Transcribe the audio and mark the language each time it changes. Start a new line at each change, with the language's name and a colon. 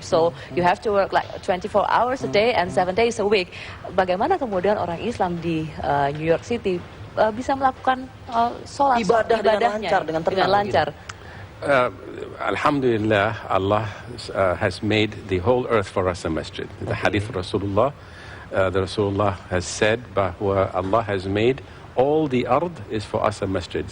English: So you have to work like 24 hours a day and 7 days a week.
Indonesian: Bagaimana kemudian orang Islam di New York City bisa melakukan sholat ibadahnya dengan lancar?
English: Alhamdulillah, Allah has made the whole earth for us a masjid. The hadith Rasulullah, the Rasulullah has said bahwa Allah has made all the ard is for us a masjid.